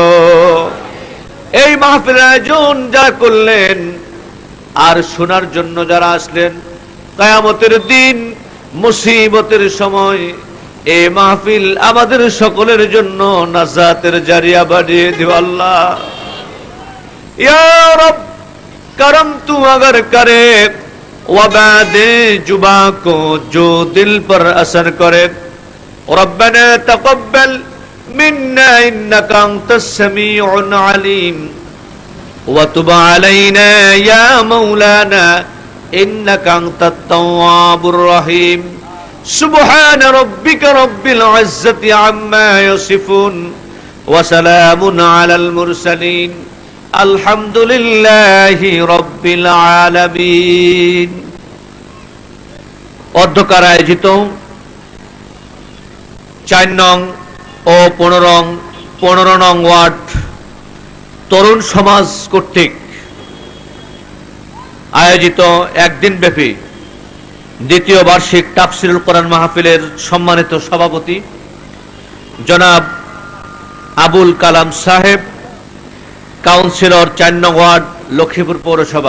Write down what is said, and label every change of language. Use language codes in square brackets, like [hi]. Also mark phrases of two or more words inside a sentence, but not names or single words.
[bn] এই মাহফিল আয়োজন যারা করলেন আর শোনার জন্য যারা আসলেন, কিয়ামতের দিন মুসিবতের সময় এই মাহফিল আমাদের সকলের জন্য নাজাতের জারিয়া বানিয়ে দিও আল্লাহ। [hi] ইয়া রব करम तू अगर करे वबादे जुबा को जो दिल पर असर करे। [ar] ربنا تقبل منا إنك أنت السميع العليم وتب علينا يا مولانا إنك أنت التواب الرحيم. سبحان ربك رب العزة عما يصفون وسلام على المرسلين الحمد لله رب العالمين. [bn] অধ্যকার আয়োজিত 4 নং ও 15 নং ওয়ার্ড তরুণ সমাজ কর্তৃক আয়োজিত একদিন ব্যাপী দ্বিতীয় বার্ষিক তাফসীরুল কোরআন মাহফিলের সম্মানিত সভাপতি জনাব আবুল কালাম সাহেব, কাউন্সিলর 4 নং ওয়ার্ড লক্ষ্মীপুর পৌরসভা।